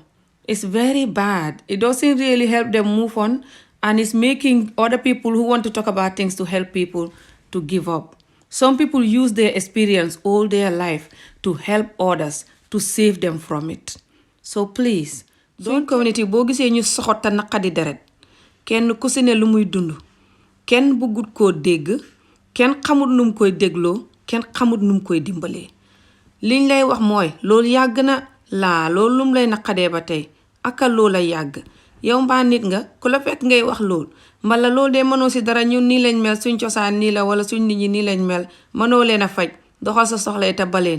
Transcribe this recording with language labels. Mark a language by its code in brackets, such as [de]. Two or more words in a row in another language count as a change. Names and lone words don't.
[en] It's very bad. It doesn't really help them move on, and it's making other people who want to talk about things to help people to give up. Some people use their experience all their life to help others to save them from it. So please, [wo] suñ community boo gisee ñu soxot te naqadi deret kenn ku si ne lu muy dund kenn bëggut koo dégg kenn xamut num koy dégloo kenn xamut num koy dimbalee. Liñ lay wax mooy loolu yàgg na laa loolu lum lay naqadee ba tey aka loola yàgg yow mbaa nit nga ku la fekk ngay wax lool mbala loolu de mënoo si dara ñun nii lañ mel suñ cosaan nii la wala suñ nit ñi nii lañ mel mënoo leen a faj doxal sa soxlay te baleen.